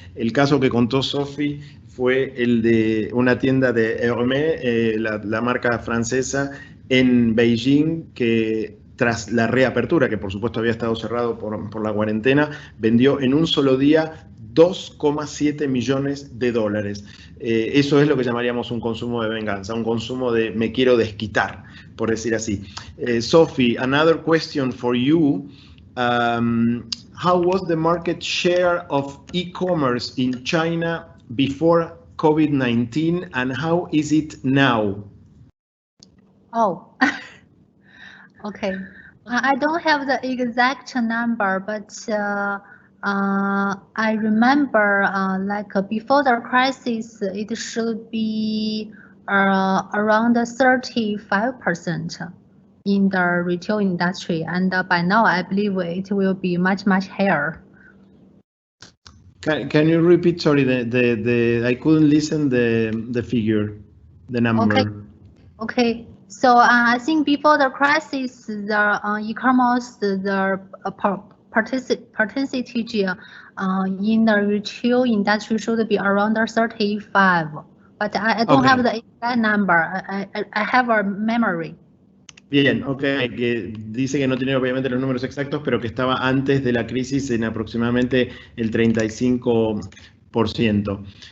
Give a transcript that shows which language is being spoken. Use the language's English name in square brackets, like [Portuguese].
[Spanish] El caso que contó Sophie fue el de una tienda de Hermès, la marca francesa, en Beijing, que tras la reapertura, que por supuesto había estado cerrado por la cuarentena, vendió en un solo día 2,7 millones de dólares. Eso es lo que llamaríamos un consumo de venganza, un consumo de me quiero desquitar, por decir así. [English] Sophie, another question for you. How was the market share of e-commerce in China before COVID-19 and how is it now? Oh, okay. I don't have the exact number, but I remember before the crisis, it should be around 35% in the retail industry, and by now I believe it will be much higher. Can you repeat? Sorry, I couldn't listen the figure, the number. Okay. So I think before the crisis, the e-commerce, the percentage in the retail industry should be around 35. But I don't have the exact number. I have a memory. [Spanish] Bien, ok, que dice que no tiene obviamente los números exactos, pero que estaba antes de la crisis en aproximadamente el 35%.